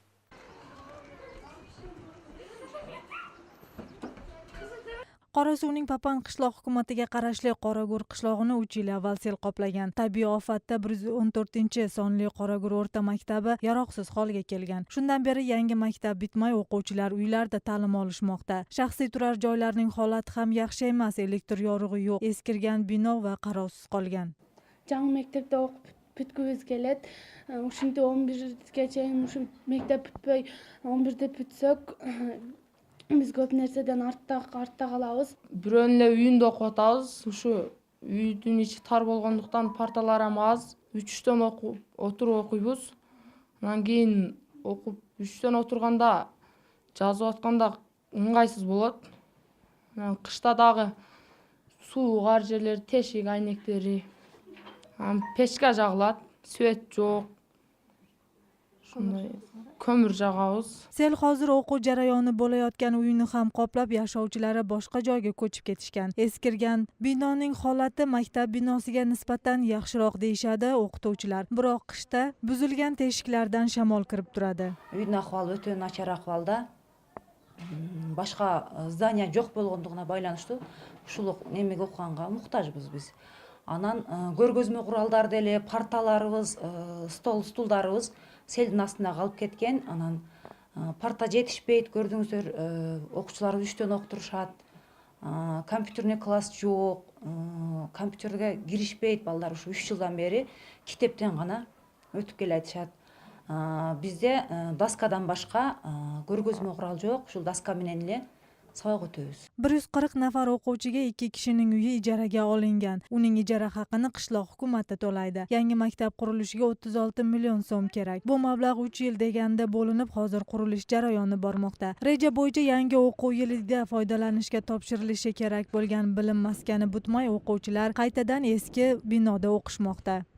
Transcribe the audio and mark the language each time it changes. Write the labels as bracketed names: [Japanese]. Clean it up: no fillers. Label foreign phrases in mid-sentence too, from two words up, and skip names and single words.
[Uzbek] Qorasuvning Papan qishloq hukumatiga qarashli Qoragur qishlog'ini 3 yil avval sel qoplagan. Tabiiy ofatda 114-sonli Qoragur o'rta maktabi yaroqsiz holga kelgan. Shundan beri yangi maktab bitmay o'quvchilar uylarda ta'lim olishmoqda. Shaxsiy turar joylarning holati ham yaxshi emas, elektr yorug'i yo'q, eskirgan bino va qarovsiz qolgan. [Kyrgyz] Жаңы мектепте бүткүбүз келет. Ушинтип 11-ге чейин ушу мектеп бүтпөй 11-де бүтсөк, биз көп нерседен артта калабыз. Бирөөнүн эле үйүндө окуп атабыз. Ушу үйдүн ичи тар болгондуктан парталар ham аз. 3-төн отуруп окуйбуз. Анан кийин окуп 3-төн отурганда жазып атканда ыңгайсыз болот. Анан кышта дагы суу ар жерлери тешик, айнектери. Печке жагылат, свет жок. Ушундай көмүр жагабыз. [Uzbek] Sel hozir o'quv jarayoni bo'layotgan uyni ham qoplab, yashovchilari boshqa joyga ko'chib ketishgan. Eskirgan binoning holati maktab binosiga nisbatan yaxshiroq deyishadi o'qituvchilar. Biroq qishda buzilgan teshiklardan shamol kirib turadi. [Kyrgyz] Үйдүн акыбалы өтө начар акыбалда. Башка здания жок болгондугуна байланыштуу ушул немеге окуганга муктажбыз биз. Анан көргөзмө куралдар деле, парталарыбыз, стулдарыбыз селдин астында калып кеткен. Анан парта жетишпейт, көрдүңүздөр, окуучулар 3-төн окутурушат. [Russian] Компьютерный класс [Kyrgyz] жок, компьютерге киришпейт балдар ушу 3 жылдан бери китептен гана өтүп келе атышат. Бизде доскадан башка көргөзмө курал жок, ушул доска менен эле сабак өтөбүз. [Uzbek] 140 nafar o'quvchiga 2 kishining uyi ijaraga olingan. Uning ijara haqini qishloq hukumati to'laydi. Yangi maktab qurilishiga 36 million so'm kerak. Bu mablag' 3 yil deganda bo'linib, hozir qurilish jarayoni bormoqda. Reja bo'yicha yangi o'quv yilida foydalanishga topshirilishi kerak bo'lgan bilim maskani butmay, o'quvchilar qaytadan eski binoda o'qishmoqda.